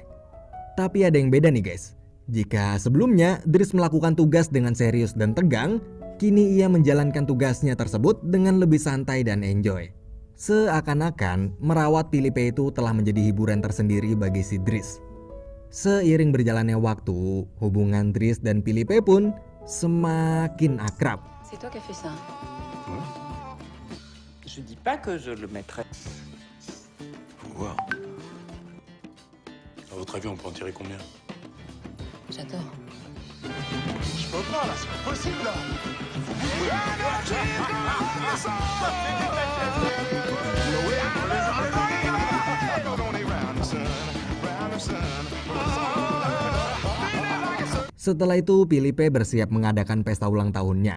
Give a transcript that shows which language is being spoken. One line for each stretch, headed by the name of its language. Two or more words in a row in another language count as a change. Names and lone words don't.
Indonesian: Tapi ada yang beda nih guys. Jika sebelumnya Dries melakukan tugas dengan serius dan tegang, kini ia menjalankan tugasnya tersebut dengan lebih santai dan enjoy. Seakan-akan merawat Filipe itu telah menjadi hiburan tersendiri bagi si Dries. Seiring berjalannya waktu, hubungan Dries dan Filipe pun semakin akrab.
French: C'est toi qui as fait ça. Je dis pas que je le mettrai. Faut voir. À votre avis, on peut en tirer combien? J'adore. Je peux pas, là, c'est pas possible, là.
Indonesian: Setelah itu Filipe bersiap mengadakan pesta ulang tahunnya.